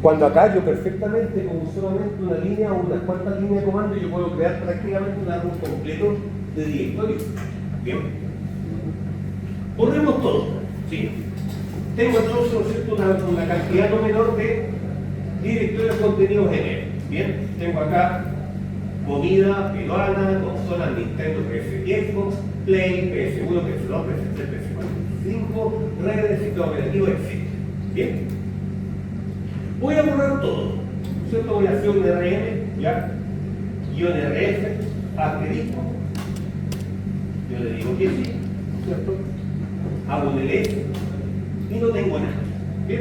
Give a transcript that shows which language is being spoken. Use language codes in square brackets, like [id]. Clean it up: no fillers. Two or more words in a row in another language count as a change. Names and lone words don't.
[es] Cuando acá yo perfectamente, con solamente una línea o unas cuantas líneas de comando, yo puedo crear prácticamente un árbol completo de directorios. Bien. Borremos todo, ¿sí? Tengo entonces, ¿no es cierto?, una cantidad no menor de directorios contenidos en él. Bien, tengo acá comida peruana, consolas Nintendo, PS, Xbox, Play, PS1, PS2, PS3, PS4, PS5, redes, sistema operativo, etc. Bien. Voy a borrar todo, ¿cierto? Voy a hacer un RM, ¿ya? Guión RF, asterisco. Yo le digo que sí, ¿cierto? Hago un LS y no tengo nada, ¿bien?